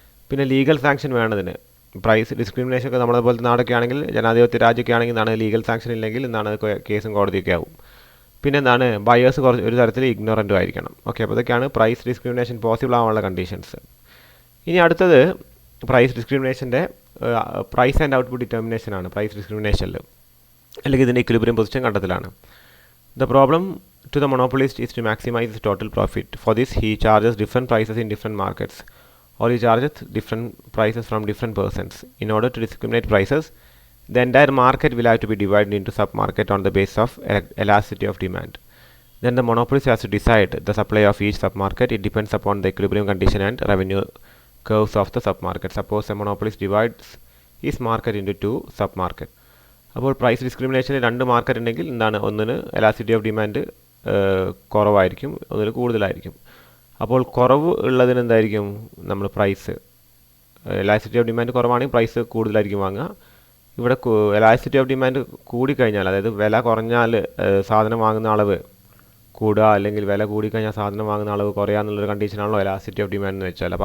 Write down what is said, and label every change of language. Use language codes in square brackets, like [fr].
[ml] പിന്നെ legal sanction വേണ്ടതിന്. Price discrimination ഒക്കെ നമ്മളെ പോലത്തെ നാടൊക്കെ ആണെങ്കിൽ, ജനാധിപത്യ രാജ്യമൊക്കെ ആണെങ്കിൽ എന്താണ് ലീഗൽ സാങ്ഷൻ ഇല്ലെങ്കിൽ എന്താണ് കേസും കോടതിയൊക്കെ ആവും. പിന്നെ എന്താണ് ബയേഴ്സ് ഒരു തരത്തിൽ ഇഗ്നോറൻറ്റും ആയിരിക്കണം. ഓക്കെ, അപ്പോൾ ഇതൊക്കെയാണ് പ്രൈസ് ഡിസ്ക്രിമിനേഷൻ പോസിബിൾ ആവാനുള്ള കണ്ടീഷൻസ്. ഇനി അടുത്തത് price ഡിസ്ക്രിമിനേഷൻ്റെ price and output determination ആണ്. പ്രൈസ് ഡിസ്ക്രിമിനേഷനിൽ അല്ലെങ്കിൽ ഇതിൻ്റെ equilibrium position കണ്ടെത്തലാണ്. [en] The problem to the monopolist is to maximize his total profit. For this, he charges different prices in different markets, or he charges different prices from different persons. In order to discriminate prices, the entire market will have to be divided into sub-market on the basis of elasticity of demand. Then the monopolist has to decide the supply of each sub-market. It depends upon the equilibrium condition and revenue curves of the sub-market. Suppose a monopolist divides his market into 2 sub-markets. [ml] അപ്പോൾ price discrimination 2 market ഉണ്ടെങ്കിൽ എന്താണ്, ഒന്നിന് എലാസിറ്റി of demand കുറവായിരിക്കും, ഒന്നിന് കൂടുതലായിരിക്കും. അപ്പോൾ കുറവ് ഉള്ളതിന് എന്തായിരിക്കും നമ്മൾ പ്രൈസ്, എലാസിറ്റി ഓഫ് ഡിമാൻഡ് കുറവാണെങ്കിൽ പ്രൈസ് കൂടുതലായിരിക്കും വാങ്ങുക. ഇവിടെ എലാസിറ്റി ഓഫ് ഡിമാൻഡ് കൂടിക്കഴിഞ്ഞാൽ, അതായത് വില കുറഞ്ഞാൽ സാധനം വാങ്ങുന്ന അളവ് കൂടുക, അല്ലെങ്കിൽ വില കൂടിക്കഴിഞ്ഞാൽ സാധനം വാങ്ങുന്ന അളവ് കുറയുക എന്നുള്ളൊരു കണ്ടീഷനാണല്ലോ എലാസിറ്റി ഓഫ് ഡിമാൻഡ് എന്ന് വെച്ചാൽ.